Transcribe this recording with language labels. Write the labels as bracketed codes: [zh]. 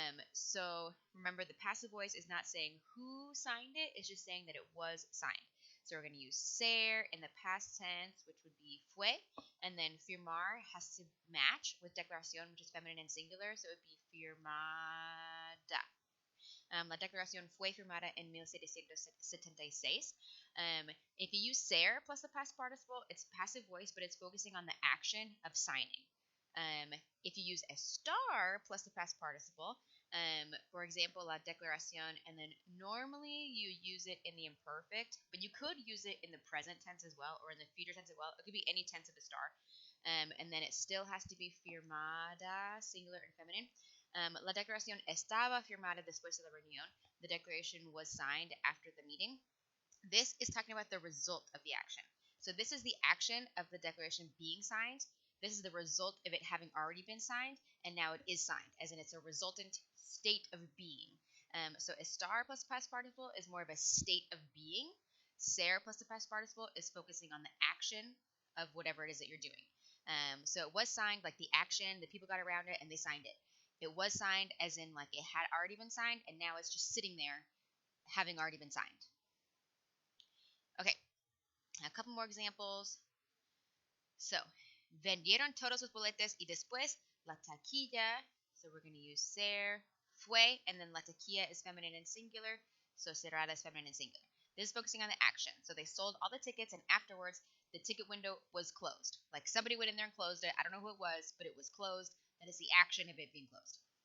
[en] So remember, the passive voice is not saying who signed it, it's just saying that it was signed. So we're going to use ser in the past tense, which would be fue, and then firmar has to match with declaración, which is feminine and singular, so it would be firmada. [es] La declaración fue firmada en 1776. [en] If you use ser plus the past participle, it's passive voice, but it's focusing on the action of signing. If you use estar plus the past participle, for example, la declaración, and then normally you use it in the imperfect, but you could use it in the present tense as well, or in the future tense as well. It could be any tense of estar. And then it still has to be firmada, singular and feminine. [es] La declaración estaba firmada después de la reunión. [en] The declaration was signed after the meeting. This is talking about the result of the action. So this is the action of the declaration being signed. This is the result of it having already been signed, and now it is signed, as in it's a resultant state of being. So estar plus past participle is more of a state of being. Ser plus the past participle is focusing on the action of whatever it is that you're doing. So it was signed, like the action, the people got around it, and they signed it. It was signed as in like it had already been signed, and now it's just sitting there having already been signed. Okay, a couple more examples. [es] So, vendieron todos los boletes y después la taquilla. [en] So we're going to use ser, fue, and then la taquilla is feminine and singular, so cerrada is feminine and singular. This is focusing on the action. So they sold all the tickets, and afterwards, the ticket window was closed. Like somebody went in there and closed it. I don't know who it was, but it was closed. That is the action of it being closed.